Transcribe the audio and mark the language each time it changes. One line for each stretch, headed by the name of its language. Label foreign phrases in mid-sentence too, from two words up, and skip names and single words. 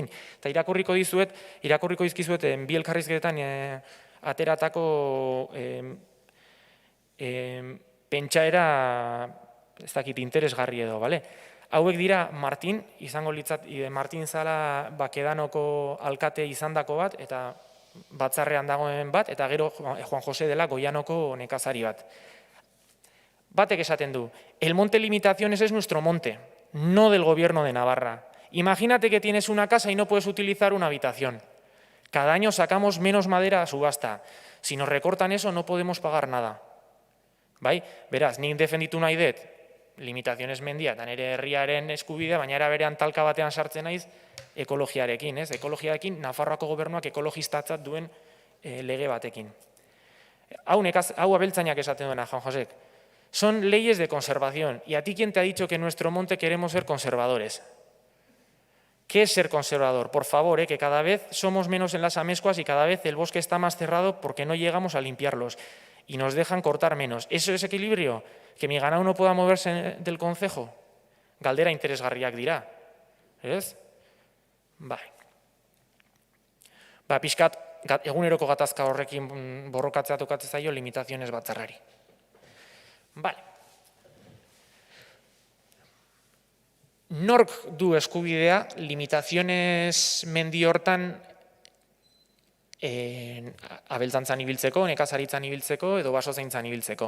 Basque: Eta irakurriko izkizuet bi elkarrizketetan ateratako pentsaera, ez dakit, interesgarri edo, bale? Hauek dira Martin, izango litzat, Martin zala Bakedanoko alkate izandako bat, eta batzarrean dagoen bat, eta gero Juan Jose dela Goianoko nekazari bat. Batek esaten du,
Spanish: el monte limitaciones es nuestro monte, no del gobierno de Navarra. Imagínate que tienes una casa y no puedes utilizar una habitación. Cada año sacamos menos madera a subasta. Si nos recortan eso, no podemos pagar nada.
Basque: Bai? Beraz, nik defenditu nahi dut, limitaziones mendia, eta nire herriaren eskubidea, baina era berean talka batean sartzen naiz ekologiarekin, ez? Ekologiarekin, Nafarroako gobernuak ekologistatzat duen lege batekin. Hau abeltzainak esaten duena, Juan Josek.
Spanish: Son leyes de conservación. ¿Y a ti quién te ha dicho que en nuestro monte queremos ser conservadores? ¿Qué es ser conservador? Por favor, que cada vez somos menos en las amescuas y cada vez el bosque está más cerrado porque no llegamos a limpiarlos y nos dejan cortar menos. ¿Eso es equilibrio? ¿Que mi ganado no pueda moverse del concejo?
Basque: Galdera interesgarriak dira. Ez? Bai. Pixkat, eguneroko gatazka horrekin borrokatzea tokatzen zaio limitaziones batzarrari. Vale. Nork du eskubidea limitaziones mendi hortan abeltzantzan ibiltzeko, nekazaritzan ibiltzeko edo basozaintzan ibiltzeko.